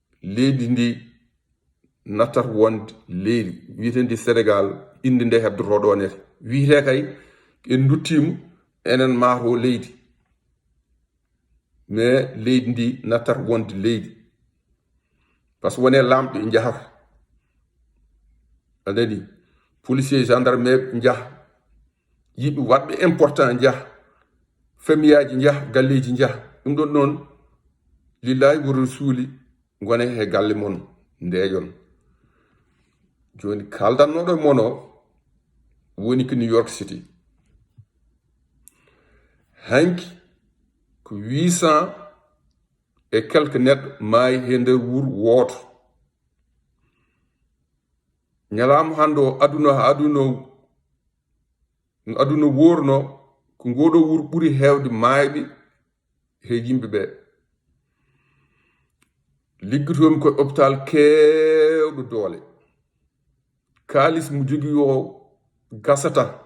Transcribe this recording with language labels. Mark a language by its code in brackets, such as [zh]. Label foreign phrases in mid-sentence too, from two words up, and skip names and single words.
[ff] leydi ndi nattat wonde leydi wiyetendi Sénégal inde nde hebdotoɗo nete wiyete kay en duttimo enen maato leydi mais leydi ndi nattat wonde leydi [fr] par ce que [ff] wone lamɓe jahata anani policier gendarme jaha yimɓe waɗɓe important jaha famille jaha galleji jaha ɗum ɗon noon [ar] لله والرسول [ff] gone he galle mon ndeyon joni kaldannoɗo e mon o woni ko New York City hanki ko 800 [fr] et quelques [ff] neɗɗo maayi he nder wuuro wooto ñalama hande o aduna worno ko ngoɗo wuuro ɓuuri hewde maayɓe he yimɓe ɓe liggotomi koye hôpital kewɗo doole kalis mo jogui o gasata